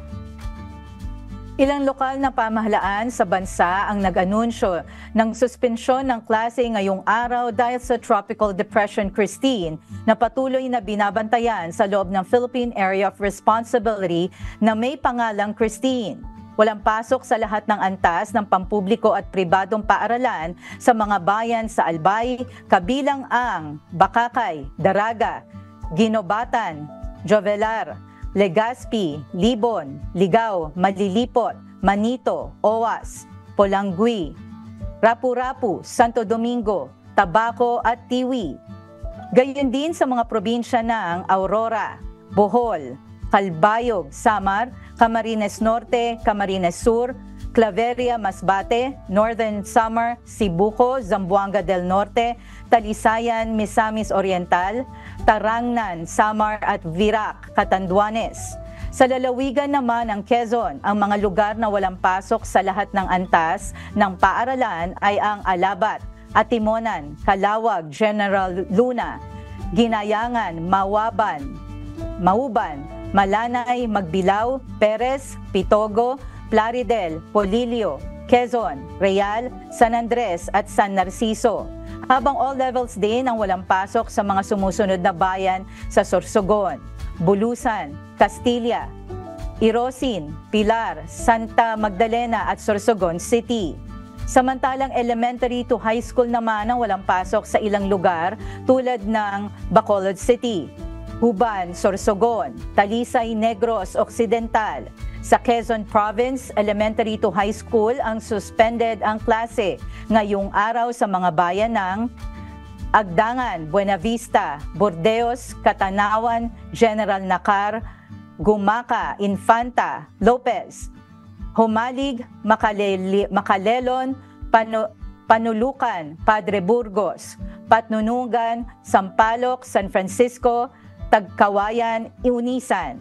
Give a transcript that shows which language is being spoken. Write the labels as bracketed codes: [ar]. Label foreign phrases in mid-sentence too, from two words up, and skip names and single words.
[tl] Ilang lokal na pamahalaan sa bansa ang nag-anunsyo ng suspensyon ng klase ngayong araw dahil sa Tropical Depression Christine na patuloy na binabantayan sa loob ng Philippine Area of Responsibility na may pangalang Christine. Walang pasok sa lahat ng antas ng pampubliko at pribadong paaralan sa mga bayan sa Albay, kabilang ang Bakakay, Daraga, Ginobatan, Jovelar, Legazpi, Libon, Ligao, Malilipot, Manito, Owas, Polangui, Rapu-Rapu, Santo Domingo, Tabaco at Tiwi. Gayon din sa mga probinsya ng Aurora, Bohol, Calbayog, Samar, Camarines Norte, Camarines Sur, Claveria, Masbate, Northern Samar, Sibuco, Zamboanga del Norte, Talisayan, Misamis Oriental, Tarangnan, Samar at Virac, Catanduanes. Sa lalawigan naman ng Quezon, ang mga lugar na walang pasok sa lahat ng antas ng paaralan ay ang Alabat, Atimonan, Calawag, General Luna, Ginayangan, Mauban, Malanay, Magbilao, Perez, Pitogo, Plaridel, Polillo, Quezon, Real, San Andres at San Narciso. Habang [en] all levels [tl] din ang walang pasok sa mga sumusunod na bayan sa Sorsogon, Bulusan, Castilla, Irosin, Pilar, Santa Magdalena at Sorsogon City. Samantalang [en] elementary to high school [tl] naman ang walang pasok sa ilang lugar tulad ng Bacolod City, Huban, Sorsogon, Talisay, Negros Occidental. Sa Quezon Province, [en] elementary to high school [tl] ang suspended ang klase ngayong araw sa mga bayan ng Agdangan, Buenavista, Burdeos, Catanawan, General Nakar, Gumaca, Infanta, Lopez, Humalig, Macalelon, Panulukan, Padre Burgos, Patnunungan, Sampaloc, San Francisco, Tagkawayan, Iunisan.